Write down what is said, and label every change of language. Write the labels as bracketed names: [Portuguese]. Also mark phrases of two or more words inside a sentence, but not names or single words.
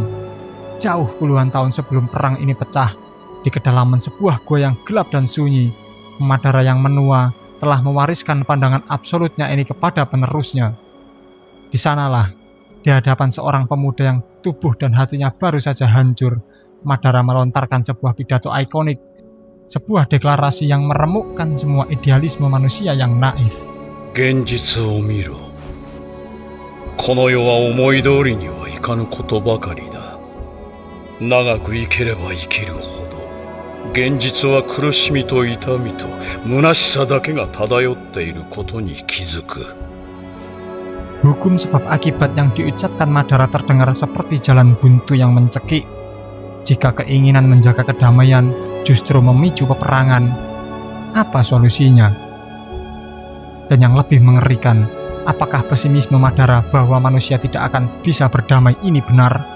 [Indonesian] Jauh puluhan tahun sebelum perang ini pecah, di kedalaman sebuah gua yang gelap dan sunyi, Madara yang menua telah mewariskan pandangan absolutnya ini kepada penerusnya. Di sanalah, di hadapan seorang pemuda yang tubuh dan hatinya baru saja hancur, Madara melontarkan sebuah pidato ikonik, sebuah deklarasi yang meremukkan semua idealisme manusia yang naif. [Japanese] Genjitsuを見ろ。この世は思い通りにはいかぬことばかりだ。長く生きれば生きるほど、現実は苦しみと痛みと虚しさだけが漂っていることに気づく。 [Indonesian] Hukum sebab akibat yang diucapkan Madara terdengar seperti jalan buntu yang mencekik. Jika keinginan menjaga kedamaian justru memicu peperangan, apa solusinya? Dan yang lebih mengerikan, apakah pesimisme Madara bahwa manusia tidak akan bisa berdamai ini benar?